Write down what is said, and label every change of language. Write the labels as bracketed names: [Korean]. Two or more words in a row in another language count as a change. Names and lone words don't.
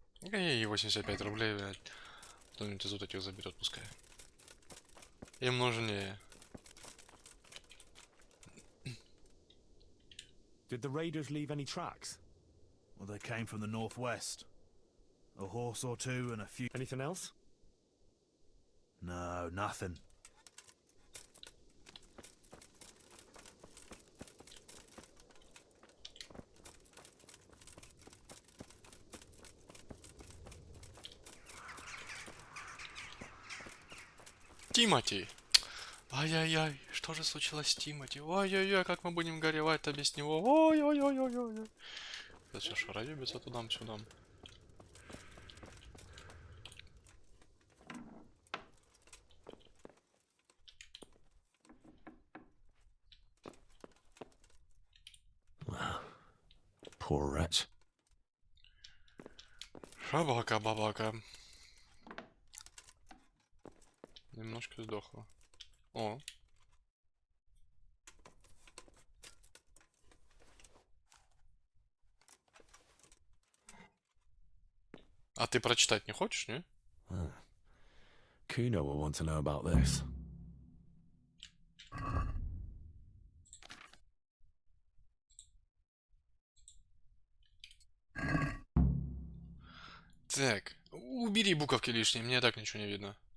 [Russian] И 85 рублей, блядь. Кто-нибудь из вот этих заберет, пускай. Им нужнее. [English] Did the raiders leave any tracks? Well, they came from the northwest. A horse or two and a few... Anything else? No, nothing. [Russian] Тимати! Ай-яй-яй, что же случилось с Тимати? Ой-ой-ой, как мы будем горевать-то без него? Ой-ой-ой-ой-ой. Сейчас все шароебится тудам-сюдам. [English] Poor wretch. [Russian] Шабака-бабака. Немножко сдохло. О. А ты прочитать не хочешь, не? [English] Kuno will want to know about this. [Russian] Так, убери буковки лишние, мне так ничего не видно.